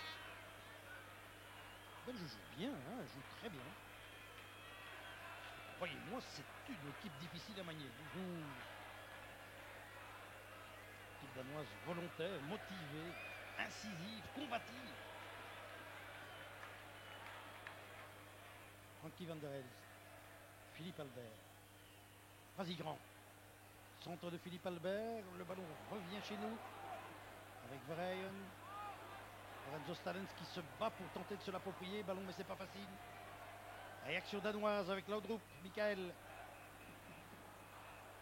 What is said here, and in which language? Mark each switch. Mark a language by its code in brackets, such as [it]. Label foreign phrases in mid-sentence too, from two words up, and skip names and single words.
[fr] Ben, je joue bien, hein, je joue très bien. Croyez-moi, c'est une équipe difficile à manier. Équipe danoise volontaire, motivée, incisive, combative. Frankie van der Elst. Philippe Albert. Vas-y grand. Centre de Philippe Albert. Le ballon revient chez nous. Avec Verheyen. Lorenzo Stalens qui se bat pour tenter de se l'approprier. Ballon mais c'est pas facile. Réaction danoise avec Laudrup.